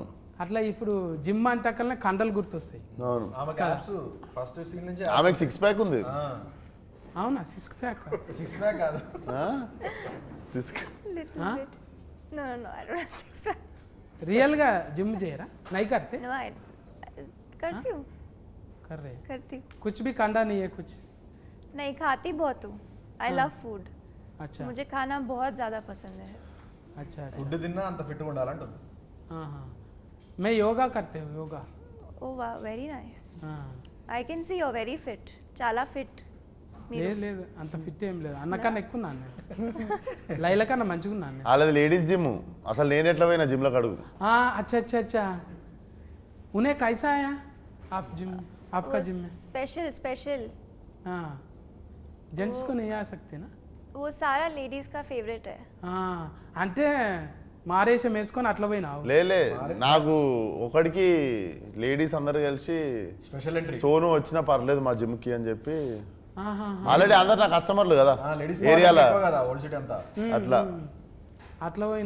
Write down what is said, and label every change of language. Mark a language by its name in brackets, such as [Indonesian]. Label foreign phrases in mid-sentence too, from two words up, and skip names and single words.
[Telugu] అట్లా ఇప్పుడు జిమ్ అంటకల్నే కండలు గుర్తొస్తాయి. ఆమెకు 6 ప్యాక్ ఉంది. అవునా? 6 ప్యాక్ కాదు, రియల్గా జిమ్ చేయరా? [Hindi] నై करते? करती हूँ, कर रहे करती हूँ. कुछ भी कंडा नहीं है कुछ? नहीं, खाती बहुत हूँ. [English] I love food. [Hindi] अच्छा, मुझे खाना बहुत ज़्यादा पसंद है. अच्छा [Telugu] ఫుడ్ తిన్నా అంత ఫిట్గా ఉండాలంటుంది. [Hindi] हाँ, मैं योगा करते हूँ, योगा. [English] Oh wow, very nice. [Hindi] हाँ. [English] I can see you're very fit. [Telugu] చాలా fit. లేదు అంత ఫిట్ ఏం లేదు, అన్నకన్నా ఎక్కువ ఉన్నాను నేను. లైల కన్నా మంచిగా ఉన్నాను నేను. వాళ్ళది లేడీస్ జిమ్. అసలు నేను ఎట్లా పోయినా జిమ్లో అడుగు. [Hindi] अच्छा अच्छा अच्छा, उन्हें कैसा आया आप जिम में? आपका जिम में स्पेशल. हाँ, जेंट्स को नहीं आ सकते ना? वो सारा लेडीज का फेवरेट है. [Telugu] అంటే మారేషం వేసుకొని అట్లా పోయినావు? లేలే, నాకు ఒకడికి లేడీస్ అందరు కలిసి [English] special entry [Telugu] సోను వచ్చినా పర్లేదు మా జిమ్కి అని చెప్పి, ఆల్రెడీ అందరు నా కస్టమర్లు కదా లేడీస్ ఏరియాలో, ఓల్డ్ సిటీ అంతా. అట్లా పోయినా